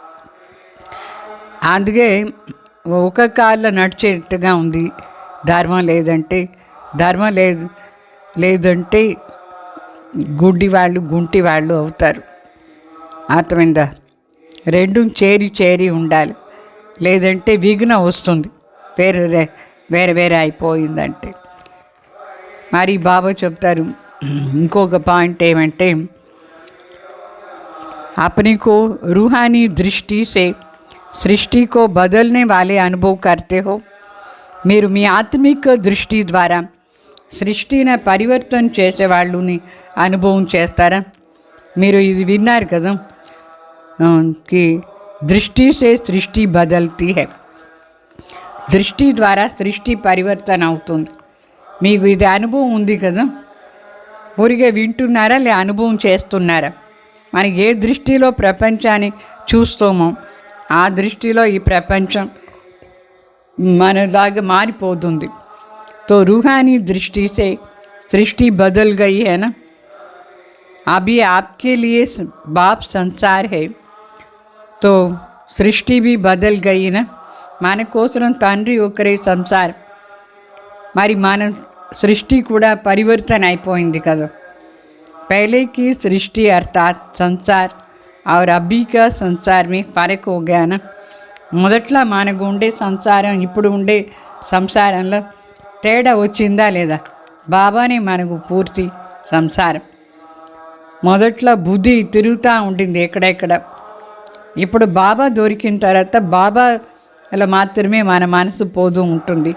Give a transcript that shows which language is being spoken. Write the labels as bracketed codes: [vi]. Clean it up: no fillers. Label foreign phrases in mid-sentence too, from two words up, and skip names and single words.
[te] అందుకే ఒక కాళ్ళ నడిచేట్టుగా ఉంది ధర్మం లేదంటే గుంటి వాళ్ళు అవుతారు. అర్థమైందా? రెండు చేరి ఉండాలి, లేదంటే విఘ్నం వస్తుంది. వేరే అయిపోయిందంటే. మరి బాబా చెప్తారు ఇంకొక పాయింట్ ఏమంటే, [hi] अपने को रूहानी दृष्टि से सृष्टि को बदलने वाले अनुभव करते हो. [te] మీరు మీ ఆత్మిక దృష్టి ద్వారా సృష్టిని పరివర్తన చేసే వాళ్ళని అనుభవం చేస్తారా? మీరు ఇది విన్నారు కదా, [hi] कि दृष्टि से सृष्टि बदलती है. [te] దృష్టి ద్వారా సృష్టి పరివర్తన అవుతుంది. మీకు ఇది అనుభవం ఉంది కదా, ఊరికే వింటున్నారా లే అనుభవం చేస్తున్నారా? మనకి ఏ దృష్టిలో ప్రపంచాన్ని చూస్తామో ఆ దృష్టిలో ఈ ప్రపంచం మనలాగా మారిపోతుంది. [hi] तो रूहानी दृष्टि से सृष्टि बदल गई है ना. अभी आपके लिए बाप संसार है तो सृष्टि भी बदल गई ना. [te] మన కోసం తండ్రి ఒకరే సంసారం, మరి మన సృష్టి కూడా పరివర్తన అయిపోయింది కదా. [hi] पहले की सृष्टि अर्थात संसार और अभी का संसार में फर्क हो गया ना. [te] మొదట్లో మనకు ఉండే సంసారం ఇప్పుడు ఉండే సంసారంలో తేడా వచ్చిందా లేదా? బాబానే మనకు పూర్తి సంసారం. మొదట్లో బుద్ధి తిరుగుతూ ఉండింది ఎక్కడెక్కడ. ఇప్పుడు బాబా దొరికిన తర్వాత బాబాలో మాత్రమే మన మనసు పోతూ ఉంటుంది.